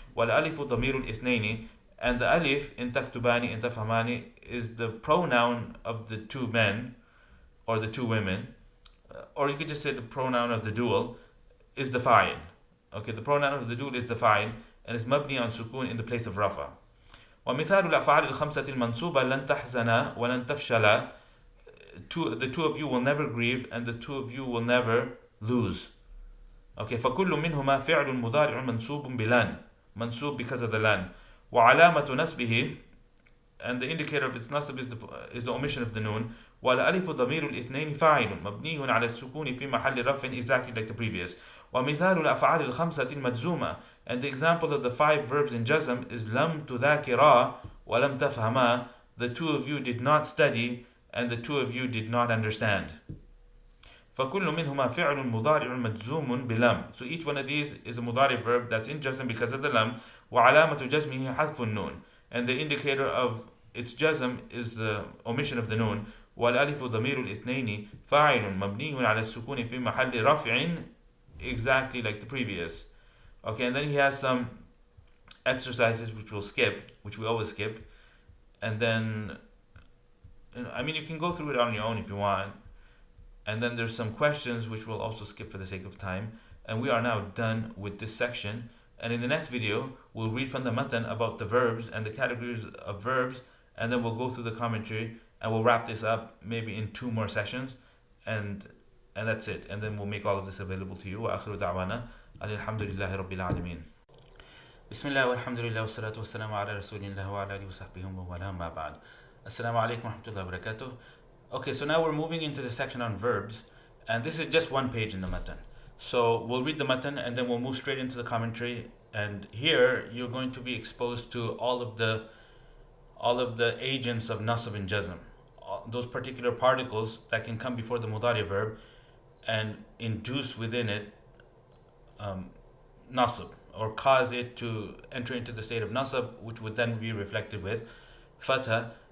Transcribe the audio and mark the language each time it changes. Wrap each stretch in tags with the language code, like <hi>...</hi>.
<ar>والألف ضمير الاثنين,</ar> <en>and the alif in taktubani in tafhamani is the pronoun of the two men or the two women, or you could just say the pronoun of the dual is the fa'il. Okay, the pronoun of the dual is the fa'il, and it's mabni on sukun in the place of rafa.</en> <ar>ومثال الأفعال الخمسة المنصوبة لن تحزن ولن تفشل.</ar> <en>The two of you will never grieve, and the two of you will never lose.</en> <ar>Okay, فكل منهما فعل مضارع منصوب بلن, منصوب</ar> <en>because of the lan.</en> <ar>وعلامة نسبه,</ar> <en>and the indicator of its nasb is the omission of the nun.</en> <ar>والألف ضمير الاثنين فاعل مبني على السكون في محل رفع,</ar> <en>exactly like the previous.</en> <ar>ومثال الأفعال الخمسة المجزومة,</ar> <en>and the example of the 5 verbs in Jazm is</en> <ar>لم تذاكرا ولم تفهما.</ar> <en>The two of you did not study, and the two of you did not understand.</en> <ar>فكل منهما فعل مضارع مجزوم بلم.</ar> <en>So each one of these is a mudari verb that's in Jazm because of the lam.</en> <ar>وعلامة جزمه حذف النون,</ar> <en>and the indicator of its Jazm is the omission of the nun.</en> <ar>والألف ضمير الاثنين فاعل مبني على السكون في محل رفع,</ar> <en>exactly like the previous. Okay, and then he has some exercises which we'll skip, which we always skip, and then I mean, you can go through it on your own if you want. And then there's some questions which we'll also skip for the sake of time. And we are now done with this section. And in the next video, we'll read from the matan about the verbs and the categories of verbs. And then we'll go through the commentary, and we'll wrap this up maybe in 2 more sessions. And that's it. And then we'll make all of this available to you.</en> <ar>وآخر دعوانا الحمد لله رب العالمين. بسم الله والحمد لله والصلاة والسلام على رسول الله وعلى آله وصحبه ومن ما بعد. Assalamu alaikum wa rahmatullahi wa barakatuh.</ar> <en>Okay, so now we're moving into the section on verbs, and this is just 1 page in the matan. So we'll read the matan, and then we'll move straight into the commentary. And here you're going to be exposed to all of the agents of Naṣb and Jazm, those particular particles that can come before the mudari verb and induce within it Naṣb, or cause it to enter into the state of Naṣb, which would then be reflected with fatha.</en>